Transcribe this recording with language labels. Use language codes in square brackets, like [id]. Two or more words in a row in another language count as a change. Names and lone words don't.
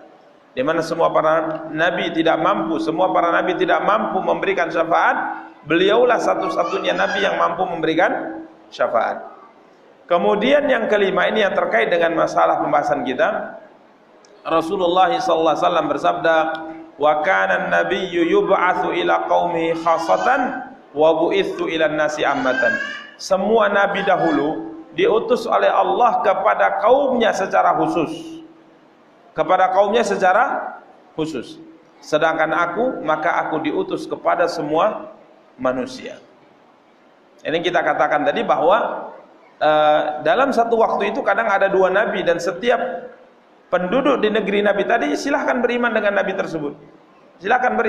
[id] Di mana semua para nabi tidak mampu, semua para nabi tidak mampu memberikan syafaat, beliaulah satu-satunya nabi yang mampu memberikan syafaat. Kemudian yang kelima, ini yang terkait dengan masalah pembahasan kita. Rasulullah SAW bersabda, [ar] وكان النبي يبعث إلى قومه خاصة وبعثت إلى الناس عامة. [id] Semua nabi dahulu diutus oleh Allah kepada kaumnya secara khusus. Kepada kaumnya secara khusus. Sedangkan aku, maka aku diutus kepada semua manusia. Ini kita katakan tadi bahwa dalam satu waktu itu kadang ada 2 nabi, dan setiap penduduk di negeri nabi tadi silahkan beriman dengan nabi tersebut.